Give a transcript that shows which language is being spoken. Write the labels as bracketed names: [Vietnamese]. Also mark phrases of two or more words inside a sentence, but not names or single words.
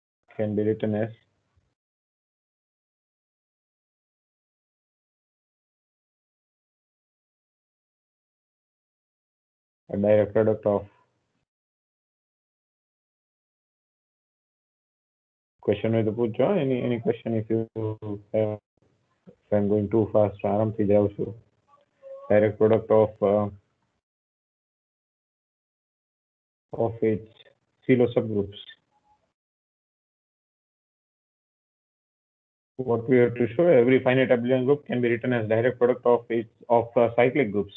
[English] can be written as a direct product of question [Gujarati] હોય તો પૂછજો [English] any question if you have, if I'm going too fast [Gujarati] આરામથી જાઉં છું. [English] Direct product of its silo subgroups. What we have to show, every finite abelian group can be written as direct product of cyclic groups.